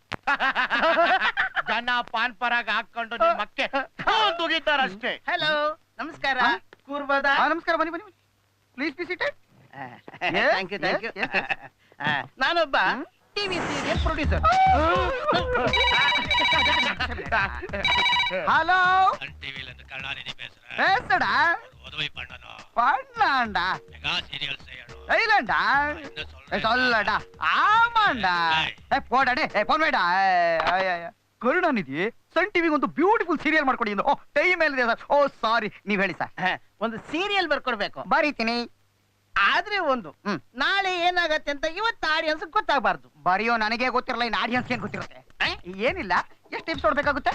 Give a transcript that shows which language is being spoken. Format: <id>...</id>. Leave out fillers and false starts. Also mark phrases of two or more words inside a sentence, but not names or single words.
<kn>ಜನ ಪಾನ್ ಪರಾಗ ಹಾಕೊಂಡು ನಿಮ್ಮಕ್ಕೆ ತೂಗಿದ್ದಾರಷ್ಟೇ. ಹಲೋ, ನಮಸ್ಕಾರ. ಕೂರ್ಬೋದ? ನಮಸ್ಕಾರ, ಬನ್ನಿ ಬನ್ನಿ,</kn> <en>please be seated. thank you, thank you.</en> <kn>ನಾನೊಬ್ಬ</kn> <en>TV serial producer.</en> <ta>ஹலோ சன் டிவில இருந்து கருணாநிதி பேசுறேன். பேசுடா ஒரு உதவி பண்ணணும். பண்ணலாம்டா மெகா சீரியல் செய்யணும். செய்யலாம்டா என்ன சொல்றேன்? சொல்லடா ஆமாண்டா போடா டே</ta> <kn>ಫೋನ್ ಬೇಡ ಕರುಣಾನಿಧಿ ಸನ್ ಟಿವಿಗೆ ಒಂದು</kn> <en>beautiful serial</en> <kn>ಮಾಡ್ಕೊಡಿ ಓ ಟೈಮ್ ಮೇಲಿದೆ ಸರ್ ಓ ಸಾರಿ ನೀವ್ ಹೇಳಿ ಸರ್ ಒಂದು ಸೀರಿಯಲ್ ಬರ್ಕೊಡ್ಬೇಕು. ಬರೀತೀನಿ ಆದ್ರೆ ಒಂದು ನಾಳೆ ಏನಾಗತ್ತೆ ಅಂತ ಇವತ್ತು ಆಡಿಯನ್ಸ್ ಗೊತ್ತಾಗಬಾರ್ದು. ಬರೆಯೋ ನನಗೆ ಗೊತ್ತಿರಲ್ಲ ಇನ್ನು ಆಡಿಯನ್ಸ್ ಏನ್ ಗೊತ್ತಿರುತ್ತೆ ಏನಿಲ್ಲ ಎಷ್ಟು ಎಪಿಸೋಡ್ ಬೇಕಾಗುತ್ತೆ</kn>